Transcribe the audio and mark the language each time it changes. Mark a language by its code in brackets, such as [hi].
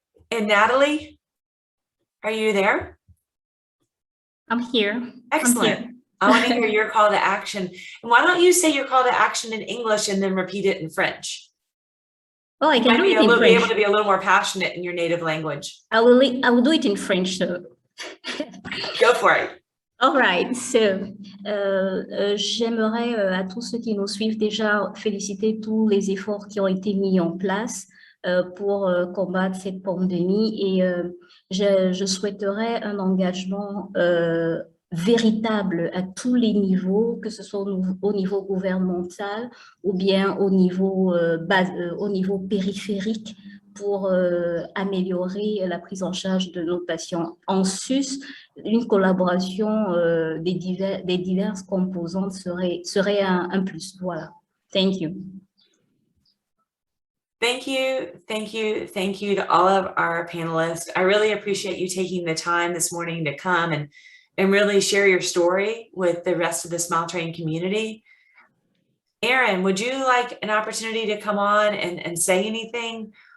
[en] And Natalie, are you there? I'm here. Excellent. I'm here. I want to hear your call to action. And why don't you say your call to action in English and then repeat it in French? Oh, I can do it in Be French. able to be a little more passionate in your native language. I will do it in French. So. Go for it. All right. [fr] So, j'aimerais à tous ceux qui nous suivent déjà féliciter tous les efforts qui ont été mis en place pour combattre cette pandémie, et je souhaiterais un engagement véritable à tous les niveaux, que ce soit au niveau gouvernemental ou bien au niveau périphérique, pour améliorer la prise en charge de nos patients. En sus, une collaboration des diverses composantes serait un plus. [en] Voilà. Thank you. Thank you, thank you, thank you to all of our panelists. I really appreciate you taking the time this morning to come and really share your story with the rest of the Smile Train community. Aaron, would you like an opportunity to come on and say anything?